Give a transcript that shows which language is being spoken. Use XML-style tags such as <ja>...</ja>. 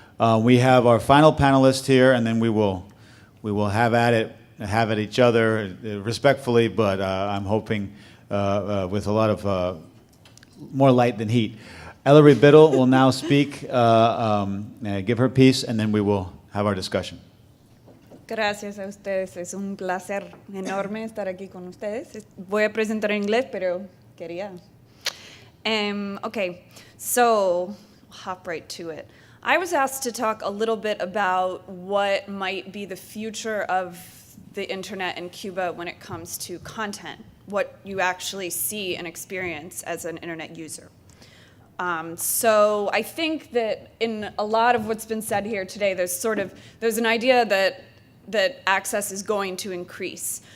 <en>We have our final panelist here, and then we will have at each other respectfully, but I'm hoping with a lot of more light than heat. Ellery Biddle will now speak, give her piece, and then we will have our discussion.</en> <es>Gracias a ustedes, es un placer enorme estar aquí con ustedes. Voy a presentar en inglés, pero quería.</es> <en>Okay, so hop right to it. I was asked to talk a little bit about what might be the future of the internet in Cuba when it comes to content, what you actually see and experience as an internet user. So I think that in a lot of what's been said here today, there's an idea that access is going to increase.</en>